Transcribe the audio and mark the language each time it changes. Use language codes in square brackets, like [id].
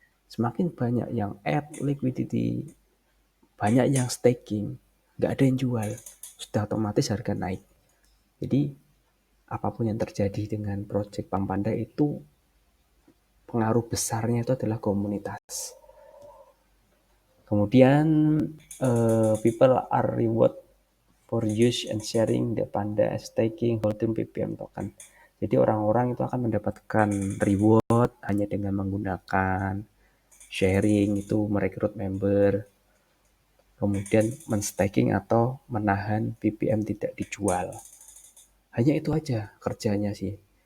[id] Semakin banyak yang add liquidity, banyak yang staking, nggak ada yang jual, sudah otomatis harga naik. Jadi apapun yang terjadi dengan project Pang Panda itu pengaruh besarnya itu adalah komunitas. [en] Kemudian people are reward for use and sharing the Panda staking holding BPM token. [id] Jadi orang-orang itu akan mendapatkan reward hanya dengan menggunakan sharing itu, merekrut member, kemudian menstaking atau menahan BPM tidak dijual. Hanya itu aja kerjanya sih.